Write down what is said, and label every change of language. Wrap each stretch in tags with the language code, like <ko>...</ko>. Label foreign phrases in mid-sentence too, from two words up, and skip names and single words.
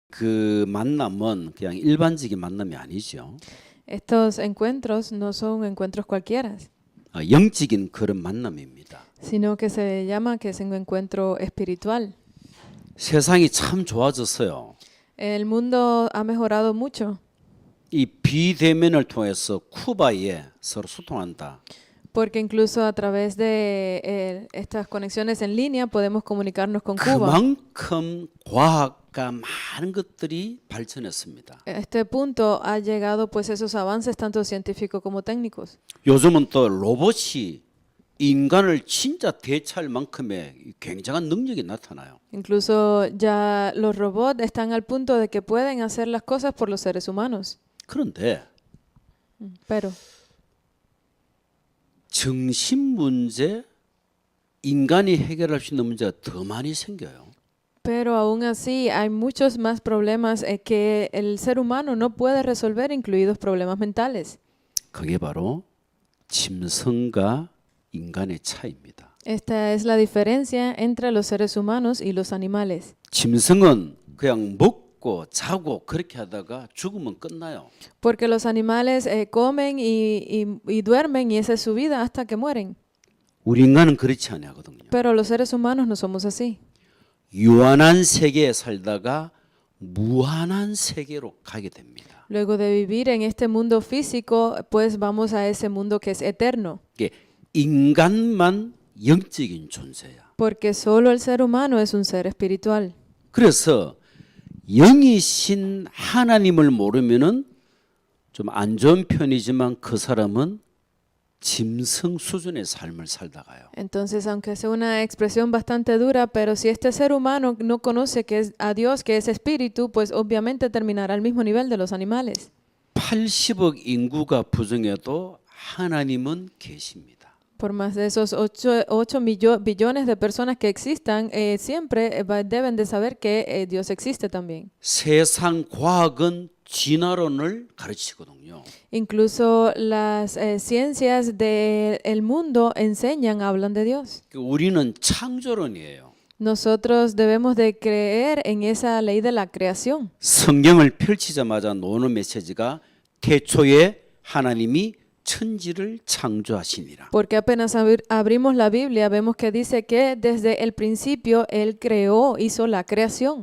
<ko>그 만남은 그냥 일반적인 만남이 아니죠.</ko> <es>Estos encuentros no son encuentros cualquiera,</es> <ko>영적인 그런 만남입니다.</ko> <es>sino que se llama que es un encuentro espiritual.</es> <ko>세상이 참 좋아졌어요.</ko> <es>El mundo ha mejorado mucho</es> <ko>이 비대면을 통해서 쿠바에 서로 소통한다.</ko> <es>porque incluso a través de estas conexiones en línea podemos comunicarnos con Cuba.</es> <ko>그만큼 과학과 많은 것들이 발전했습니다.</ko> <es>A este punto ha llegado pues esos avances tanto científicos como técnicos.</es> <ko>요즘은 또 로봇이 인간을 진짜 대체할 만큼의 굉장한 능력이 나타나요.</ko> <es>Incluso ya los robots están al punto de que pueden hacer las cosas por los seres humanos.</es> <ko>그런데</ko> <es>Pero</es> <ko>정신 문제, 인간이 해결할 수 있는 문제가 더 많이 생겨요.</ko> <es>Pero aún así hay muchos más problemas que el ser humano no puede resolver, incluidos problemas mentales.</es> <ko>그게 바로 짐승과 인간의 차이입니다.</ko> <es>Esta es la diferencia entre los seres humanos y los animales.</es> <ko>짐승은 그냥 먹고 자고 그렇게 하다가 죽으면 끝나요.</ko> <es>Porque los animales comen y duermen y esa es su vida hasta que mueren.</es> <ko>우리 인간은 그렇지 않거든요.</ko> <es>Pero los seres humanos no somos así.</es> <ko>유한한 세계에 살다가 무한한 세계로 가게 됩니다.</ko> <es>Luego de vivir en este mundo físico, pues vamos a ese mundo que es eterno.</es> <ko>이게 인간만 영적인 존재야.</ko> <es>Porque solo el ser humano es un ser espiritual.</es> <ko>그래서 영이신 하나님을 모르면은 좀 안 좋은 편이지만 그 사람은 짐승 수준의 삶을 살다가요.</ko> <es>Entonces, aunque sea una expresión bastante dura, pero si este ser humano no conoce que es a Dios, que es espíritu, pues obviamente terminará al mismo nivel de los animales.</es> <ko>80억 인구가 부정해도 하나님은 계십니다.</ko> <es>Por más de esos 8 billones de personas que existan, siempre deben de saber que Dios existe también.</es> <ko>세상 과학은 진화론을 가르치거든요.</ko> <es>Incluso las ciencias del mundo enseñan, hablan de Dios.</es> <ko>우리는 창조론이에요.</ko> <es>Nosotros debemos de creer en esa ley de la creación.</es> <ko>성경을 펼치자마자 나오는 메시지가 태초에 하나님이 천지를 창조하시니라.</ko> <es>Porque apenas abrimos la Biblia, vemos que dice que desde el principio Él creó, hizo la creación.</es>